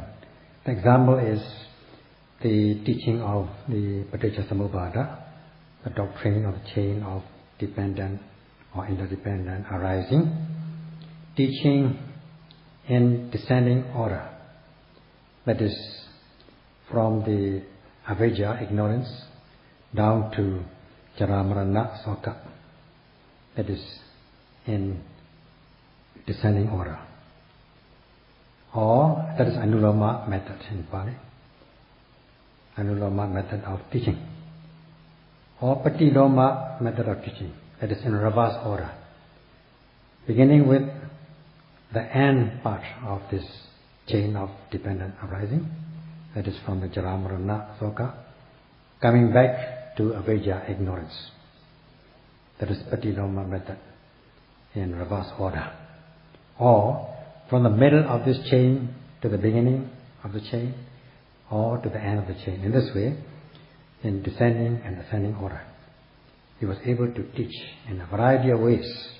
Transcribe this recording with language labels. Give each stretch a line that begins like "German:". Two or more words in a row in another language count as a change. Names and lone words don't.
English: The example is the teaching of the Paticca the doctrine of the chain of dependent or interdependent arising, teaching in descending order, that is, from the avijja, ignorance, down to
Pali: jara-marana, soka,
English: that is, in descending order. Or, that is Anuloma method in Pali, Anuloma method of teaching. Or Patiloma method of teaching, that is in reverse order, beginning with the end part of this chain of dependent arising, that is from the
Pali: jara-marana, soka,
English: coming back to avijja, ignorance. That is Patiloma method in reverse order. Or from the middle of this chain to the beginning of the chain, or to the end of the chain. In this way, in descending and ascending order, he was able to teach in a variety of ways.